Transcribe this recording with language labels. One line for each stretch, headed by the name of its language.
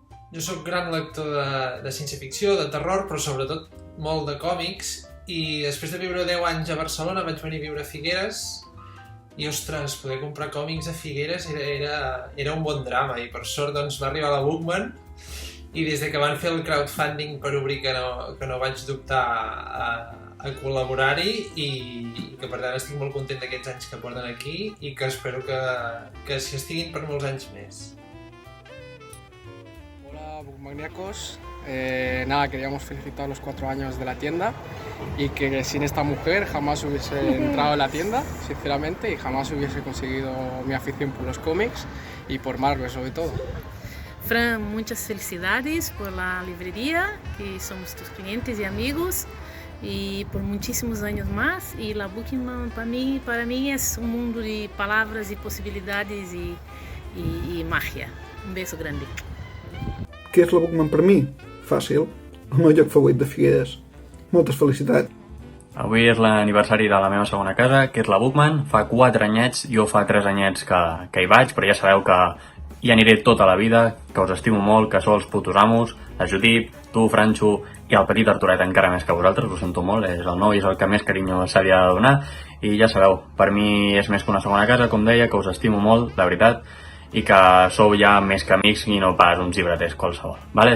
Catalan: Jo sóc gran lector de ciència-ficció, de terror, però sobretot molt de còmics, i després de viure 10 anys a Barcelona vaig venir a viure a Figueres i, ostres, poder comprar còmics a Figueres era un bon drama i per sort doncs va arribar la Bookman i des que van fer el crowdfunding per obrir que no vaig dubtar a col·laborar-hi i que per tant estic molt content d'aquests anys que porten aquí i que espero que s'hi estiguin per molts anys més.
Spanish: Hola Bookmaniacos, nada, queríamos felicitar los 4 años de la tienda y que sin esta mujer jamás hubiese entrado en la tienda, sinceramente, y jamás hubiese conseguido mi afición por los cómics y por Marvel sobre todo. Fran, muchas felicidades por la librería, que somos tus clientes y amigos, y por muchísimos años más. Y la Bookman para mí es un mundo de palabras y posibilidades y magia. Un beso grande.
Catalan: Què és la Bookman per mi? Fàcil, el meu lloc favorit de Figueres. Moltes felicitats. Avui és l'aniversari de la meva segona casa, que és la Bookman. Fa 4 anyets, jo fa 3 anyets que hi vaig, però ja sabeu que hi aniré tota la vida, que us estimo molt, que sou els putos amos, la Judit, tu, Franxo, i el petit Arturet encara més que vosaltres, ho sento molt, és el nou i és el que més carinyo se li ha de donar, i ja sabeu, per mi és més que una segona casa, com deia, que us estimo molt, de veritat, i que sou ja més que amics i no pas uns llibreters qualsevol. Vale?